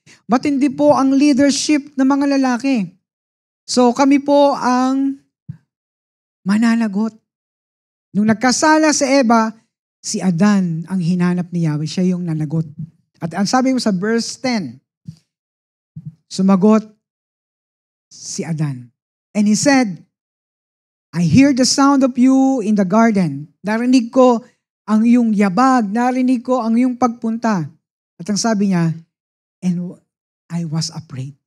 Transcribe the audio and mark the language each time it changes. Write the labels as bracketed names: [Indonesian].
[Filipino] Matindi po ang leadership ng mga lalaki. So kami po ang mananagot. Nung nagkasala si Eva, si Adan ang hinanap ni Yahweh. Siya yung nanagot. At ang sabi mo sa verse 10, sumagot si Adan. [English] And he said, I hear the sound of you in the garden. [Filipino] Narinig ko ang iyong yabag. Narinig ko ang iyong pagpunta. At ang sabi niya, [English] and I was afraid.